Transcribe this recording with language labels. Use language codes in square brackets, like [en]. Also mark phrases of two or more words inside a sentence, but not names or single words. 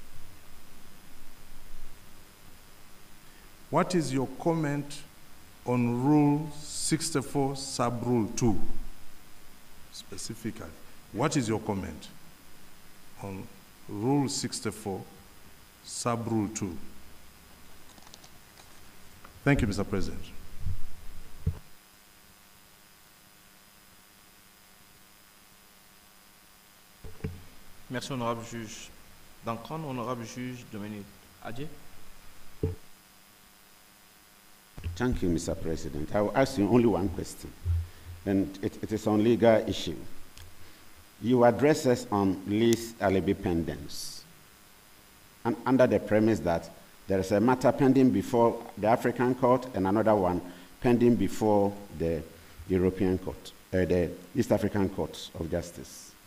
[en] What is your comment on Rule 64, Sub-Rule 2, specifically? What is your comment on Rule 64, Sub-Rule 2? Thank you, Mr. President. [fr] Merci, honorable juge Dankran. Honorable juge Dominique Adje. [en] Thank you, Mr. President. I will ask you only one question, and it is on legal issue. You address us on [la] lease alibi pendants, [en] and under the premise that there is a matter pending before the African Court and another one pending before the European Court, the East African Court of Justice.